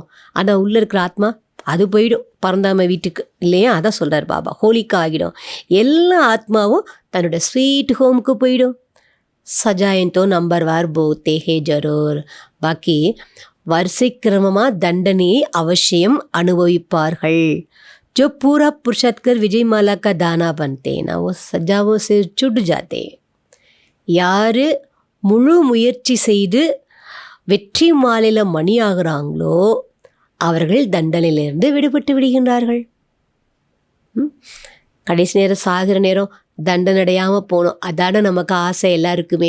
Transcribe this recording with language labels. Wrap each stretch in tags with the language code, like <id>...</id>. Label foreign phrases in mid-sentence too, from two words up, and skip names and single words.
<ta>ஆனால் உள்ளே இருக்கிற ஆத்மா அது போயிடும் பரந்தாம வீட்டுக்கு இல்லையா. அதான் சொல்கிறார் பாபா, ஹோலிக்கா ஆகிடும். எல்லா ஆத்மாவும் தன்னோட ஸ்வீட் ஹோமுக்கு போயிடும்.</ta> <hi>सज़ाएँ तो नंबर वार भोगते हैं ज़रूर.</hi> <ta>பாக்கி வரிசை கிரமமாக தண்டனையை அவசியம் அனுபவிப்பார்கள்.</ta> <hi>जो पूरा पुरुषार्थ कर विजय माला का दाना बनते हैं ना, वो सजावों से छूट जाते हैं.</hi> <ta>யார் முழு முயற்சி செய்து வெற்றி மாலையில் மணி ஆகிறாங்களோ அவர்கள் தண்டனையிலிருந்து விடுபட்டு விடுகின்றார்கள். கடைசி நேரம் சாகிற நேரம் தண்டனை அடையாமல் போகணும், அதான நமக்கு ஆசை எல்லாருக்குமே.</ta>